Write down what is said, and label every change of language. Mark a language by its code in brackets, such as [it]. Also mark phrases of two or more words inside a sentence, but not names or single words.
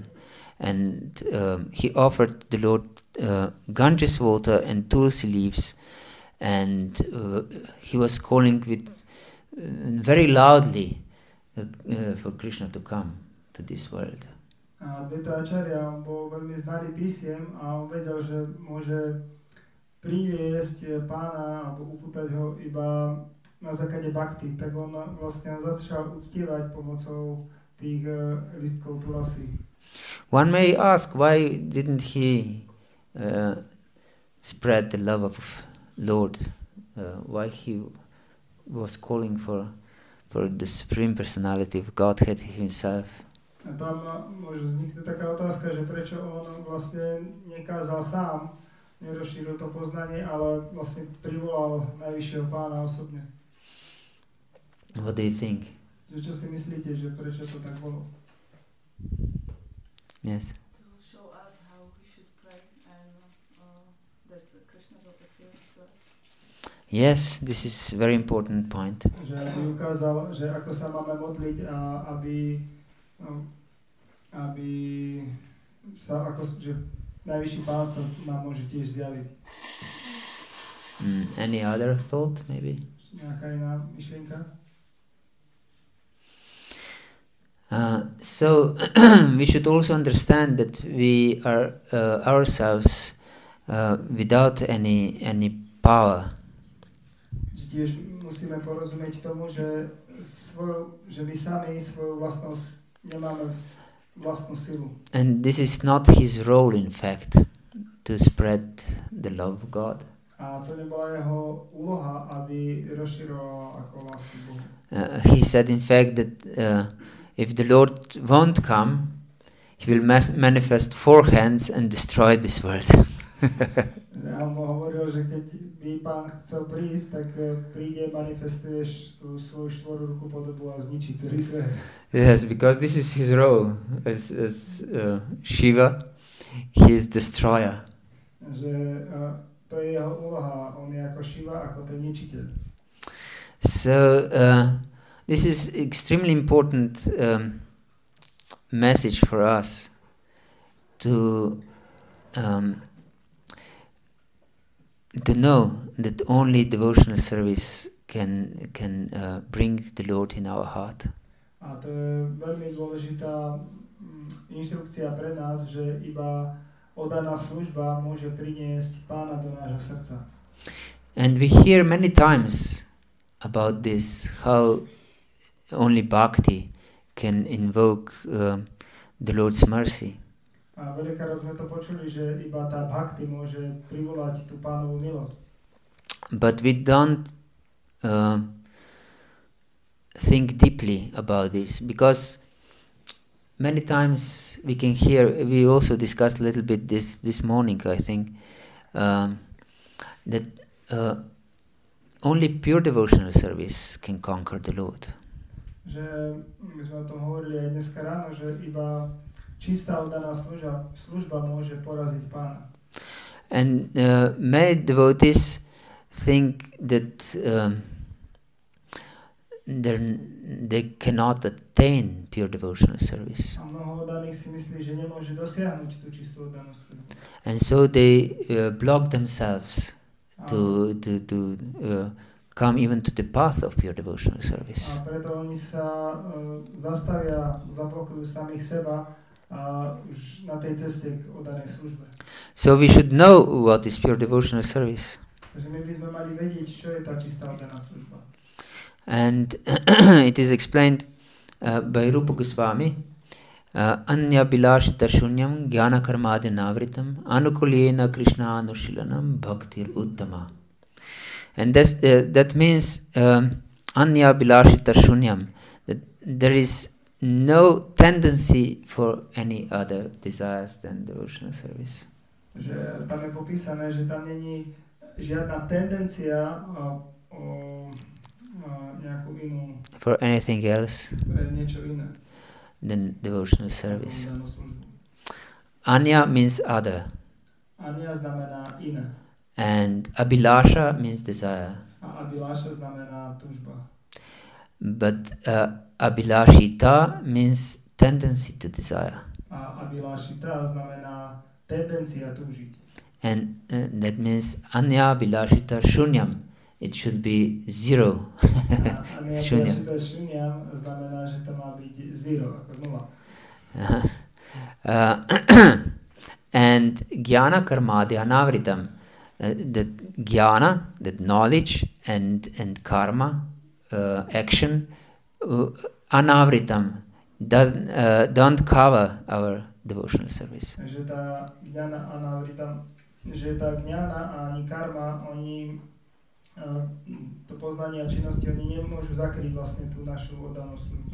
[en] And he offered the Lord Ganges water and tulsi leaves, and he was calling with very loudly for Krishna to come to this world. [sk] A Advaita Acarya, on bol veľmi znalý písiem a on vedel, že môže priviesť pána alebo upútať ho iba na základe bhakti, tak on vlastne začal uctievať pomocou tých listkov tulasi. [en] One may ask, why didn't he spread the love of Lord? Why he was calling for the Supreme Personality of Godhead himself? [sk] A tam môže vzniknúť taká otázka, že prečo on vlastne nekázal sám, nerozšíril to poznanie, ale vlastne privolal najvyššieho pána osobne. [en] What do you think? [sk] Čo si myslíte, že prečo to tak bolo? [en] Yes. To show us how we should pray and that Krishna will appear to us. Yes, this is a very important point. [sk] Že by ukázal, že ako sa máme modliť a aby sa, ako, že najvyšší pán sa nám môže tiež zjaviť. [en] Any other thought, maybe? [sk] Nejaká iná myšlienka? [en] So we should also understand that we are ourselves without any power. [sk] Tiež musíme porozumieť tomu, že my sami svoju vlastnosť nemáme vlastnú silu. [en] And this is not his role, in fact, to spread the love of God. [sk] A to nebola jeho úloha, aby rozširoval ako lásku Bohu. [en] He said, in fact, that if the Lord won't come, he will manifest four hands and destroy this world. [sk] Ja mu hovoril, že keď by pán chcel prísť, tak príde, manifestuješ tú svoju štvorúruku podobu a zničí celý svet. [en] Yes, because this is his role as Shiva. He is destroyer. [sk] Že to je jeho úloha, on je ako Shiva, ako ten ničiteľ. [en] So this is extremely important message for us to know that only devotional service can bring the Lord in our heart. [sk] A to je veľmi dôležitá inštrukcia pre nás, že iba oddaná služba môže priniesť pána do nášho srdca. [en] And we hear many times about this, how only bhakti can invoke the Lord's mercy. [sk] A veľakrát sme to počuli, že iba tá bhakti môže privolať tú pánovú milosť. [en] But we don't think deeply about this, because many times we can hear, we also discussed a little bit this morning, I think, that only pure devotional service can conquer the Lord. [sk] Že my sme o tom hovorili aj dneska ráno, že iba čistá oddaná služba môže poraziť pána. [en] And many devotees think that they cannot attain pure devotional service. [sk] A mnoho oddaných si myslí, že nemôže dosiahnuť tú čistú oddanú službu. [en] And so they block themselves to come even to the path of pure devotional service. [sk] A preto oni sa zastavia, zablokujú samých seba už na tej ceste k oddanej službe. [en] So we should know what is pure devotional service. [sk] Takže my by sme mali vedieť, čo je tá čistá oddaná služba. [en] And it is explained by Rupa Goswami, [sa] Anya Bilashita Shunyam Jnana Karmadi Navritam Anukulyena Krishna Anushilanam Bhaktir Uttama. [en] And that means [sa] Anya Bilashita Shunyam, [en] that there is no tendency for any other desires than devotional service. [sk] Že tam je popísané, že tam není žiadna tendencia nejakú inú [en] for anything else [sk] niečo iné [en] than devotional service. Anya means other. [sk] Anya znamená iné. [en] And Abhilasha means desire. [sk] A A abhilasha znamená túžba. [en] But abhilashita means tendency to desire. [sk] A abhilashita znamená tendencia túžiť. [en] And that means [sa] anya abhilashita shunyam. [en] It should be zero. [sk] A [sa] abhilashita shunyam [sk] znamená, že to má byť zero, ako nula. [sa] And jnana karmadi anavritam. [en] That jnana, that knowledge, and karma, action, anavritam, don't cover our devotional service. [sk] Že tá [sa] jnana anavritam, [sk] že tá jnana a ani karma, oni to poznanie a činnosti, oni nemôžu zakryť vlastne tú našu oddanú službu.